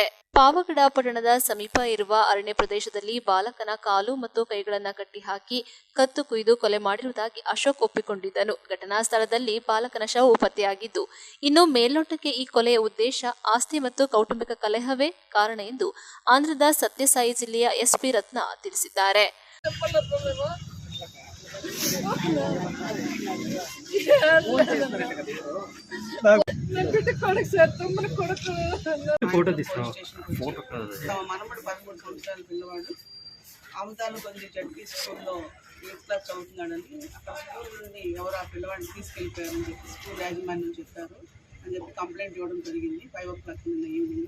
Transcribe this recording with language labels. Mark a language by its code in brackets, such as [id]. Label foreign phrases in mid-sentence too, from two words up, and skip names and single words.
[kn] ಪಾವಗಡ ಪಟ್ಟಣದ ಸಮೀಪ ಇರುವ ಅರಣ್ಯ ಪ್ರದೇಶದಲ್ಲಿ ಬಾಲಕನ ಕಾಲು ಮತ್ತು ಕೈಗಳನ್ನ ಕಟ್ಟಿಹಾಕಿ ಕತ್ತು ಕುಯ್ದು ಕೊಲೆ ಮಾಡಿರುವುದಾಗಿ ಅಶೋಕ್ ಒಪ್ಪಿಕೊಂಡಿದ್ದನು. ಘಟನಾ ಸ್ಥಳದಲ್ಲಿ ಬಾಲಕನ ಶವವು ಪತ್ತೆಯಾಗಿದ್ದು, ಇನ್ನು ಮೇಲ್ನೋಟಕ್ಕೆ ಈ ಕೊಲೆಯ ಉದ್ದೇಶ ಆಸ್ತಿ ಮತ್ತು ಕೌಟುಂಬಿಕ ಕಲಹವೇ ಕಾರಣ ಎಂದು ಆಂಧ್ರದ ಸತ್ಯಸಾಯಿ ಜಿಲ್ಲೆಯ SP ರತ್ನ ತಿಳಿಸಿದ್ದಾರೆ. [te] మనమడు 13 సంవత్సరాల పిల్లవాడు అమతాలగొంది ZP స్కూల్లో 8th క్లాస్ చదువుతున్నాడని అక్కడ స్కూల్ నుండి ఎవరు ఆ పిల్లవాడిని తీసుకెళ్ళిపోయారని చెప్పి స్కూల్ యాజమాన్యం చెప్పారు అని చెప్పి కంప్లైంట్ ఇవ్వడం జరిగింది 5 o'clock నిన్న ఈవినింగ్.